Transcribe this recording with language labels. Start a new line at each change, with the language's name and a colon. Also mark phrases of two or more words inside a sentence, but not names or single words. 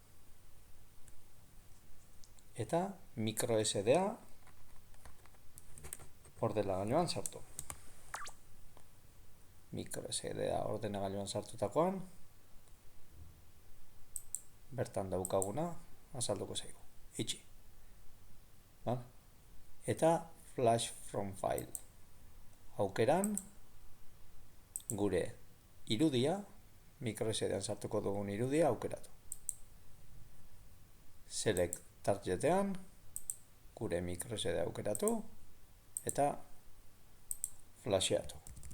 Basque: Eta microSD-a ordenagailuan sartu. MicroSD-a ordenagailuan sartutakoan, bertan daukaguna azalduko zaigu. Itxi. Eta
English: flash from file.
Basque: Aukeran, gure irudia, microSD-an sartuko dugun irudia aukeratu.
English: Select targetean,
Basque: gure microSD aukeratu, eta flasheatu.